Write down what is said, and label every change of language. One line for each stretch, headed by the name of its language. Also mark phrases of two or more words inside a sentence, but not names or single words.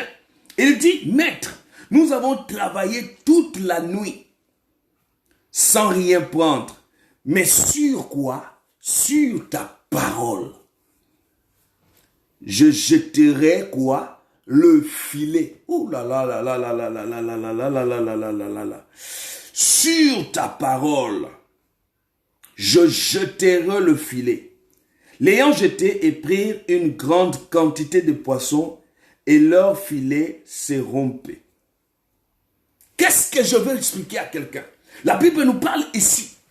French: Il dit, maître, nous avons travaillé toute la nuit sans rien prendre. Mais sur quoi? Sur ta parole. Je jetterai quoi? Le filet. Oh là là là là là là là là là là là là là là là là là. Sur ta parole, je jeterai le filet. L'ayant jeté, et prirent une grande quantité de poissons, et leur filet s'est rompu. Qu'est-ce que je veux expliquer à quelqu'un? La Bible nous parle ici.